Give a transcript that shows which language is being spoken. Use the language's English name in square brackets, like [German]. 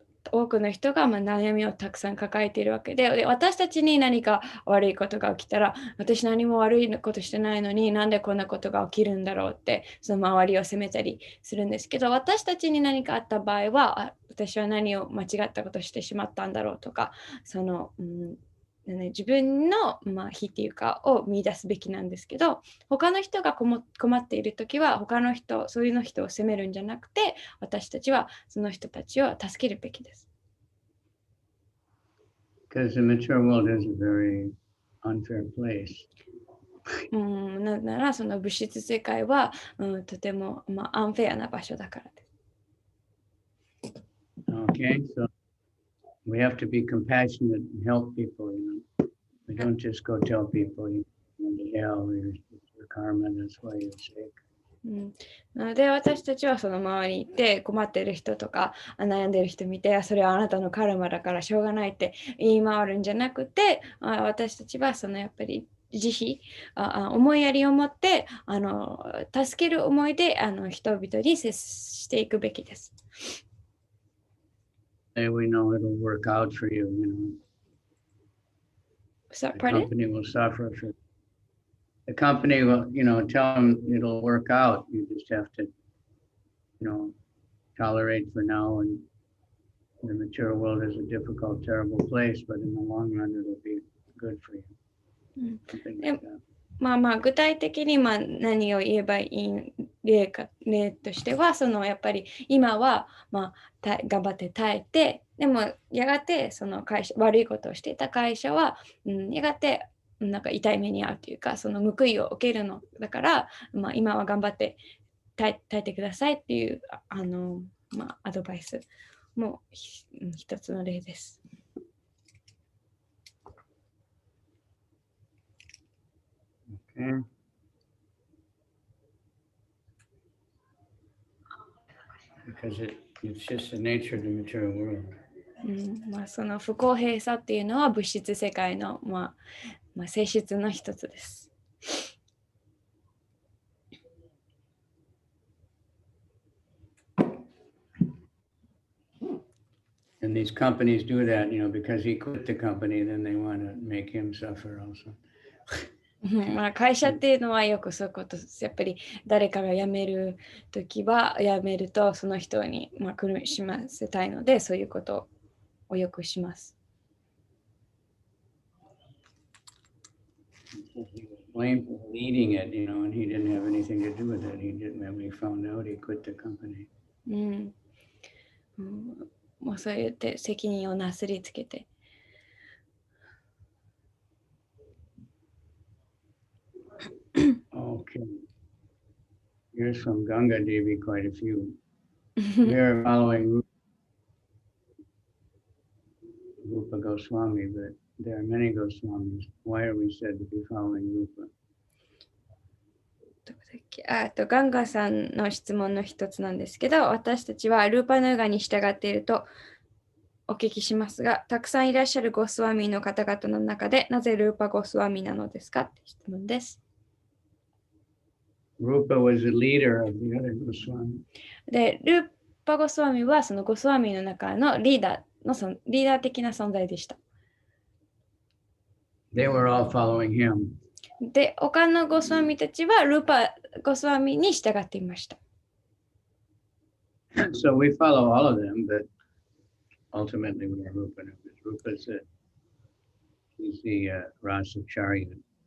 [Japanese] 多くの人が悩みをたくさん抱えているわけで、私たちに何か悪いことが起きたら、私何も悪いことしてないのになんでこんなことが起きるんだろうって、その周りを責めたりするんですけど、私たちに何かあった場合は、私は何を間違ったことをしてしまったんだろうとか、自分の非っていうかを見出すべきなんですけど、他の人が困っているときはそういう人を責めるんじゃなくて、私たちはその人たちを助けるべきです。 [English] Because the mature world is a very unfair place. [Japanese] ならその物質世界は、とてもアンフェアな場所だからです。 [English] Okay, so we have to be compassionate and help people. We don't just go tell people you're going to hell, your karma, that's why you're sick. [Japanese] なので私たちはその周りに行って困っている人とか悩んでいる人見て、それはあなたのカルマだからしょうがないって言い回るんじゃなくて、私たちはやっぱり慈悲、思いやりを持って助ける思いで人々に接していくべきです。 [English] We know it'll work out for you, So, the company will suffer for the company will, tell them it'll work out. You just have to, tolerate for now and the material world is a difficult, terrible place, but in the long run, it'll be good for you. Something like that. [Japanese] まあまあ具体的に何を言えばいい例としてはやっぱり今は頑張って耐えてでもやがてその会社悪いことをしていた会社は、やがてなんか痛い目に遭うというかその報いを受けるのだから、今は頑張って耐えてくださいっていうアドバイスも一つの例です。 [English] Okay. Because it's just the nature of the material world. [Japanese] その不公平さっていうのは物質世界の、性質の一つです。 [English] And these companies do that, because he quit the company, then they want to make him suffer also. [Japanese] 会社っていうのはよくそういうことです。やっぱり誰かが辞めるときは辞めるとその人に苦しませたいのでそういうことをよくします。 [English] He was blamed for leading it, and he didn't have anything to do with it. He didn't. When we found out, he quit the company. [Japanese] もうそうやって責任をなすりつけて。 [English] Okay. Here's from Ganga Devi quite a few. We are following Rupa Goswami, but there are many Goswamis. Why are we said to be following Rupa? [Japanese] ガンガさんの質問の一つなんですけど、私たちはルーパヌーガに従っているとお聞きしますが、たくさんいらっしゃるゴスワミの方々の中で、なぜルーパゴスワミなのですかって質問です。 [English] Rupa was the leader of the other Goswami. [Japanese] で、ルーパゴスワミはそのゴスワミの中のリーダー的な存在でした。 [English] They were all following him. [Japanese] で、他のゴスワミたちはルーパゴスワミに従っていました。 [English] So we follow all of them, but ultimately we are Rupa. Rupa's he's the Rasa Chariot.